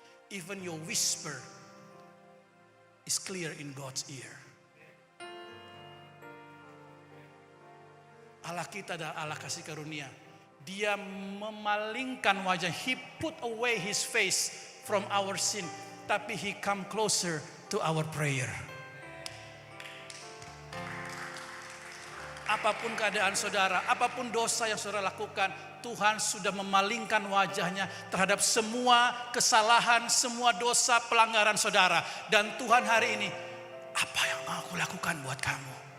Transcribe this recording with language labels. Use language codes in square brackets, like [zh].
[en] Even your whisper is clear in God's ear. [id] Allah kita adalah Allah kasih karunia. Dia memalingkan wajah. [en] He put away his face from our sin. [id] Tapi [en] he come closer to our prayer. [id] Apapun keadaan saudara, apapun dosa yang saudara lakukan, Tuhan sudah memalingkan wajahnya terhadap semua kesalahan, semua dosa, pelanggaran saudara. Dan Tuhan hari ini, apa yang mau aku lakukan buat kamu?